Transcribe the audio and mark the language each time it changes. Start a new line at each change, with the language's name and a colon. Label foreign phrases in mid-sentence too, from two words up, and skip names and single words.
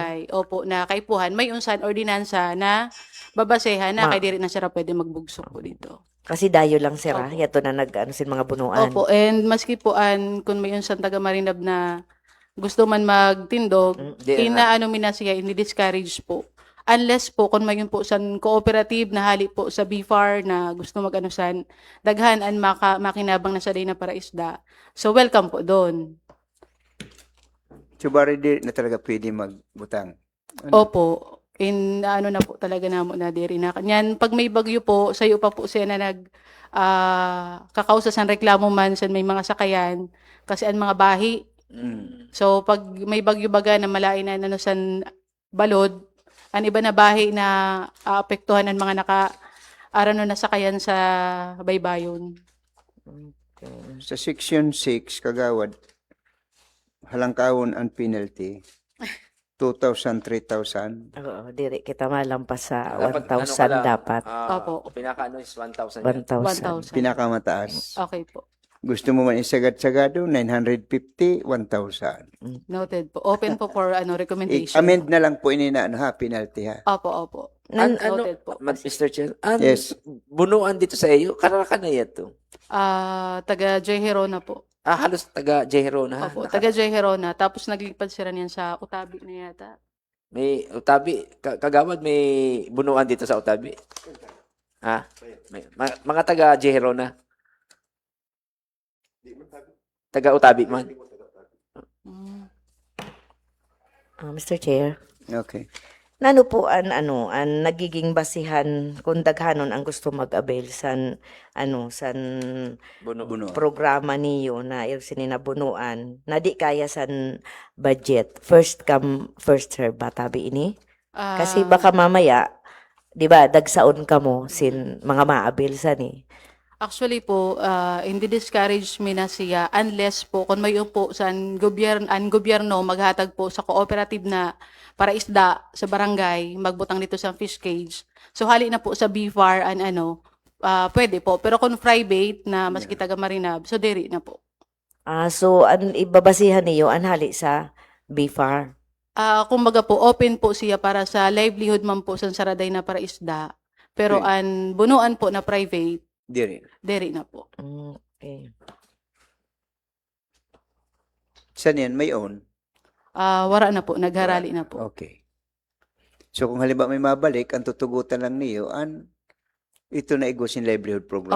Bikol: barangay, opo, na kaipuhan, may unsan ordinansa na babasehan na kay diri na sila pwede magbugsok po dito. Kasi dayo lang sira, Opo. yato na sin mga bunuan. Opo, and maski po kung may unsan taga Marinab na gusto man magtindog, Di na. inaano mi na siya, ini-discourage po. Unless po, kung mayon po san cooperative na hali po sa BFAR na gusto mag-ano san, daghan ang makinabang na sa day na para isda.
Filipino: So, welcome po doon.
Bikol: So, bari di na talaga pwede magbutang. Opo. Ano na po talaga namo na diri na. Kanyan, pag may bagyo po, sayo pa po siya na kakausa san reklamo man sa may mga sakayan, kasi ang mga bahi. So, pag may bagyo baga na malain na ano san balod, ang iba na bahi na aapektuhan ng mga arano na sakayan sa baybayon. Sa Section 6, kagawad, halangkawon ang penalty, 2,000, 3,000. Oo, diri kita malampas sa Dapat, 1,000 dapat. Opo. Pinaka is 1,000. 1,000. 1,000. Pinakamataas. Okay po. Gusto mo man isagad-sagado, 950, 1,000.
English: Noted po. Open po for recommendation.
Bikol: I-amend na lang po ini na ano, ha, penalty ha. Opo, opo. Noted po.
English: Mr. Chair, Yes.
Filipino: bunuan dito sa iyo,
Bikol: karaka na yato. Taga J. Herona po. Halos taga Jeherona. Opo, taga J. Herona. Tapos naglipad sila niyan sa Utabi na yata. May Utabi, kagawad may bunuan dito sa Utabi. Ha? Mga taga Jeherona. Taga Utabi man.
English: Mr. Chair. Okay.
Bikol: Nano po an nagiging basihan kung daghanon ang gusto mag-avail san Buno. programa niyo na sininabunuan na di kaya san budget.
English: First come, first serve
Bikol: ba tabi ini? Kasi baka mamaya, di ba, dagsaon ka mo sin mga maabil san eh. Actually po, hindi discourage mi na siya unless po kung may po sa gobyerno maghatag po sa cooperative na para isda sa barangay, magbutang dito sa fish cage. So hali na po sa BFAR pwede po. Pero kung private na maski taga Marinab, so diri na po. So an ibabasihan niyo an hali sa BFAR. Kumbaga po, open po siya para sa livelihood man po sa saraday na para isda. Pero Okay. ang bunuan po na private, Diri. diri na po. Okay.
Filipino: Saan yan? May own?
Bikol: Wara na po, nagharali na po. Okay. So kung halimbawa may mabalik, ang tutugutan lang niyo, ito na Igusin Livelihood Program.